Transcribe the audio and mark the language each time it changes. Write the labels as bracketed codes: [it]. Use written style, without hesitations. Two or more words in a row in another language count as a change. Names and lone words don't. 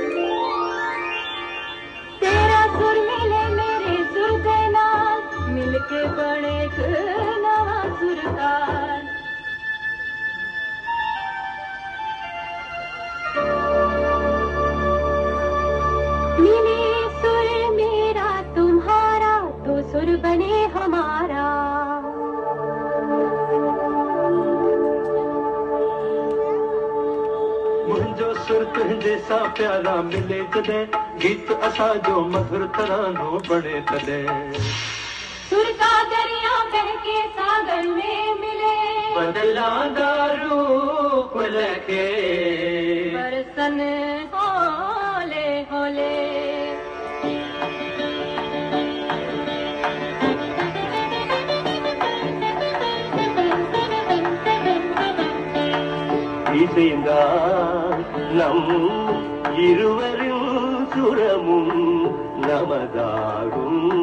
[pa] ਤੇਰਾ ਸੁਰ ਮਿਲੇ ਮੇਰੇ ਸੁਰ ਕੇ ਨਾਲ, ਮਿਲਕੇ ਬਣੇ ਇੱਕ ਨਵਾਂ ਸੁਰਤਾਲ। [hi] मिले सुर मेरा तुम्हारा तो सुर बने हमारा। [sd] मुंहिंजो सुर तुंहिंजे सां प्यारा मिले जॾहिं, गीत असां जो मधुर तरानो बणे तॾहिं। [hi] सुर का दरिया बह के सागर में मिले, [pa] ਬਦਲਾਂਦਾ ਰੂਪ ਲੱਖੇ ਬਰਸਣ ਹੌਲੇ ਹੌਲੇ। [ta] இசைந்தா நம் இருவரும் சுரமும் நமதாகும்।